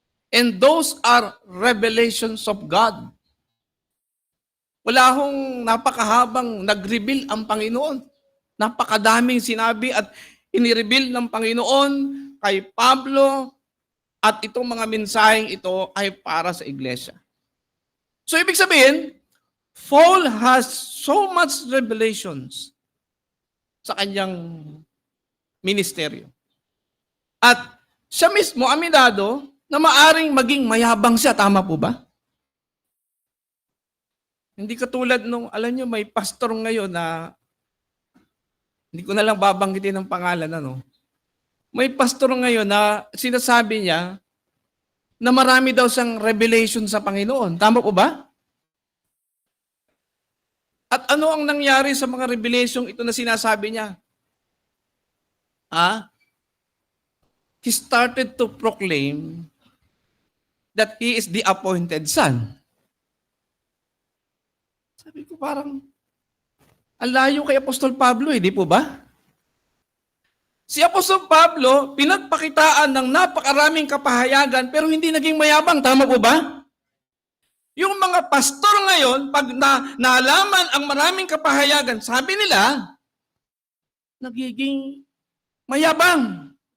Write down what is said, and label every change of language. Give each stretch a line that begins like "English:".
English: And those are revelations of God.
Filipino: Wala hong napakahabang nag-reveal ang Panginoon. Napakadaming sinabi at inireveal ng Panginoon kay Pablo at itong mga mensaheng ito ay para sa iglesia.
English: So
Filipino: ibig sabihin,
English: Paul has so much revelations
Filipino: sa kanyang ministeryo. At siya mismo, aminado, na maaring maging mayabang siya. Tama po ba? Hindi katulad nung, alam nyo, may pastor ngayon na, hindi ko na lang babanggitin ng pangalan, ano. May pastor ngayon na sinasabi niya na marami daw siyang revelation sa Panginoon. Tama po ba? At ano ang nangyari sa mga revelation ito na sinasabi niya?
English: He started to proclaim that he is the appointed son.
Filipino: Sabi ko parang, ang layo kay Apostol Pablo di po ba? Si Apostol Pablo, pinagpakitaan ng napakaraming kapahayagan pero hindi naging mayabang. Tama po ba? Yung mga pastor ngayon, pag nalaman ang maraming kapahayagan, sabi nila, nagiging mayabang.